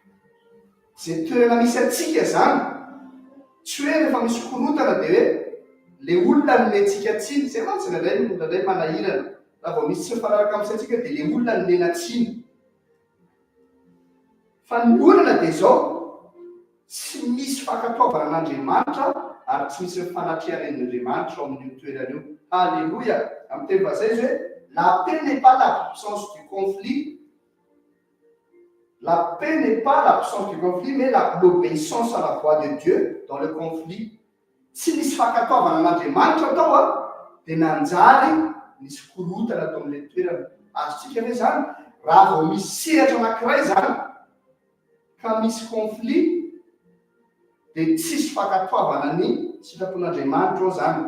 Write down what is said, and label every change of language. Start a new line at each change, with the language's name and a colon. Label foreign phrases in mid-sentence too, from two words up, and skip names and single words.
Malagasy: Zay toerana misy atsika zany, tsy hoe rehefa misy korotana dia hoe le olona nometsika tsiny zay mantsy nandray manahirana raha vao misy tsy mifanaraka amin'isika dia le olona nomena tsiny. Fa ny olana dia zao tsy misy fankatoavana an'Andriamanitra ary tsy misy mifanatrehan'Andriamanitra ao amin'io toerana io.
French: Alléluia.
Malagasy: Amin'ny teny vazaha izy hoe
French: la paix n'est pas la puissance du conflit. La paix n'est pas la puissance du conflit, mais l'obéissance à la voix de Dieu dans le conflit.
Malagasy: Tsy misy fankatoavana an'Andriamanitra tao dia nanjary misy korotana tao amin'ilay toerana. Azontsika hoe zany raha vao misy sehatra anankiray zany ka misy conflit dia tsisy fankatoavana ny sitrapon'Andriamanitra ao zany.